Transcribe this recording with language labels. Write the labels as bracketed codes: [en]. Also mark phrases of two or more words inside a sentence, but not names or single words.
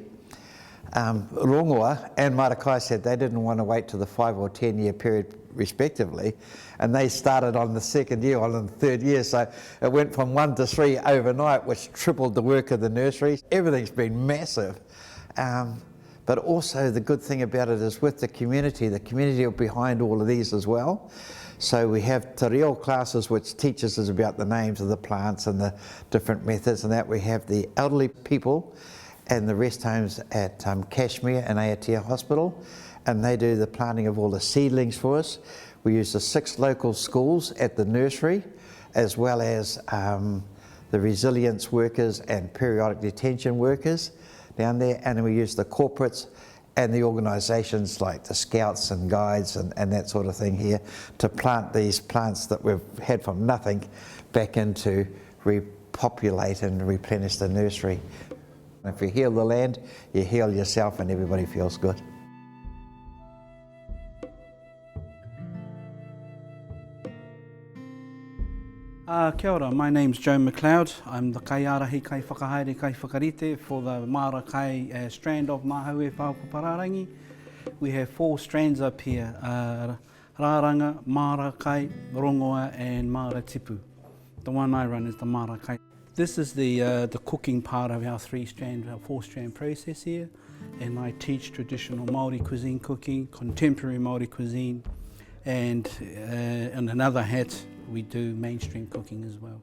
[en] Rongoa and Marakai said they didn't want to wait to the 5 or 10 year period respectively, and they started on the second year, on the third year, so it went from 1 to 3 overnight, which tripled the work of the nurseries. Everything's been massive, but also the good thing about it is with the community are behind all of these as well. So we have [mi] te reo [en] classes which teaches us about the names of the plants and the different methods and that. We have the elderly people and the rest homes at Kashmir and Aotea Hospital, and they do the planting of all the seedlings for us. We use the 6 local schools at the nursery, as well as the resilience workers and periodic detention workers down there, and then we use the corporates and the organisations like the Scouts and Guides and that sort of thing here to plant these plants that we've had from nothing back into repopulate and replenish the nursery. If you heal the land, you heal yourself and everybody feels good. [mi] Kia ora, [en] my name's Joe McLeod. I'm the [mi] kaiarahi kai whakahaere kai whakarite [en] for the Marakai strand of Ngā Hauewha o Papararangi. We have 4 strands up here, Rāranga, Marakai, Rongoa and Maratipu. The one I run is the Marakai. This is the cooking part of our 4-strand process here, and I teach traditional Māori cuisine cooking, contemporary Māori cuisine, and in another hat we do mainstream cooking as well.